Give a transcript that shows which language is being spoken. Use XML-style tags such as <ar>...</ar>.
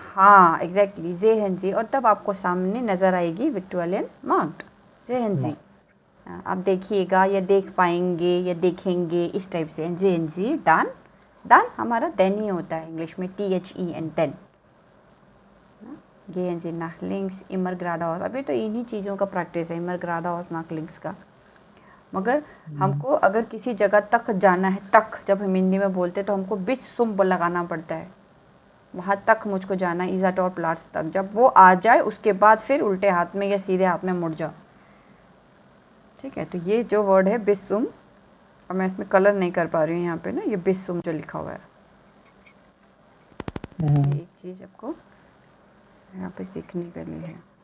<hi>हाँ एग्जैक्टली, जेहनजी, और तब आपको सामने नजर आएगी विक्टोरियन मार्क्ड जेहनजी, आप देखिएगा या देख पाएंगे या देखेंगे, इस टाइप से जेहनजी। डान, डान हमारा देन ही होता है इंग्लिश में, THEN, then.</hi> <de>Gehen Sie nach links, immer geradeaus,</de> <hi>अभी तो इन्हीं चीज़ों का प्रैक्टिस है,</hi> <de>immer geradeaus nach links का।</de> <hi>मगर हमको अगर किसी जगह तक जाना है, तक जब हम हिंदी में बोलते हैं तो हमको बिच सुम लगाना पड़ता है, वहाँ तक मुझको जाना है, इज़ाट और प्लाट्स तक, जब वो आ जाए उसके बाद फिर उल्टे हाथ में या सीधे हाथ में मुड़ जाओ, ठीक है। तो ये जो वर्ड है बिस्सुम, और मैं इसमें कलर नहीं कर पा रही हूँ यहाँ पे ना, ये बिस्सुम जो लिखा हुआ है, ये एक चीज़ आपको यहाँ पे सीखने के लिए है,</hi>